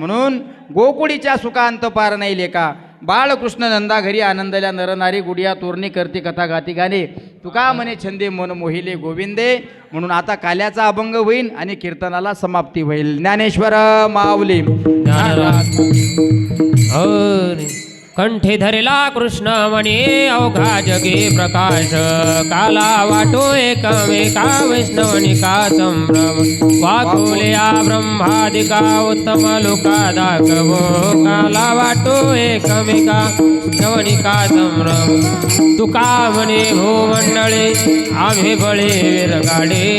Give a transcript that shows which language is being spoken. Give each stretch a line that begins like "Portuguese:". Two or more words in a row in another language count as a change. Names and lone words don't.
Marathi: म्हणून गोकुळीच्या सुखांत पार नाही लेका, बाळकृष्ण नंदा घरी आनंदल्या नरनारी, गुडिया तोरणी करते कथा गाती गाणे, तुका म्हणे छंदे मन मोहिले गोविंदे. म्हणून आता काल्याचा अभंग होईल आणि कीर्तनाला समाप्ती होईल. ज्ञानेश्वर माऊली कंठे धरला कृष्ण म्हणे अवघा जगे प्रकाश, काला वाटो एकमेका वैष्णवनिका संभ्रम, वाकुल्या ब्रह्मादिका उत्तम लोका दाखवो, काला वाटो एकमेका वैष्णवनिका संभ्रम, तुका म्हणे भूमंडळे आम्ही बळे विरगाडे.